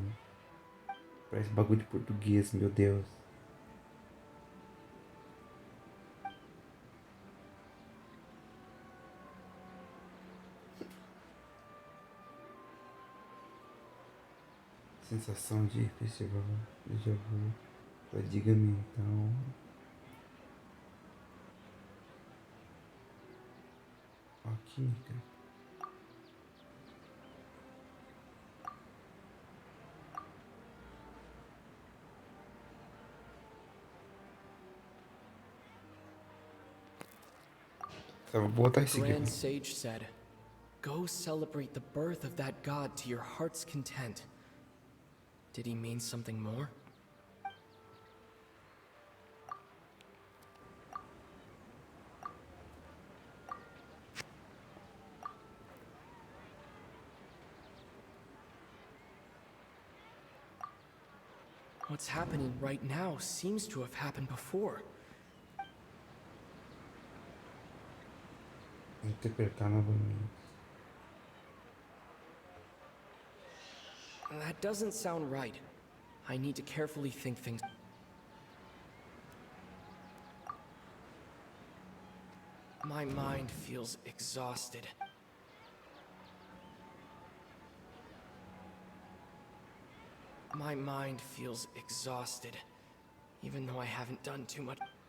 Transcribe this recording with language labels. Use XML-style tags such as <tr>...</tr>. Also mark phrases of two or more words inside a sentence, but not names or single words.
<pt>Parece bagulho de português, meu Deus. Sensação de festival,</pt> <fr>déjà vu,</fr> <pt>fadiga mental. Ó, química. Vou botar esse aqui.</pt> <en>Grand Sage said, "Go celebrate the birth of that god to your heart's content." Did he mean something more? What's happening right now seems to have happened before.</en> <pt>Interpretar novamente.</pt> <en>That doesn't sound right. I need to carefully think things. My mind feels exhausted. My mind feels exhausted, even though I haven't done too much.</en>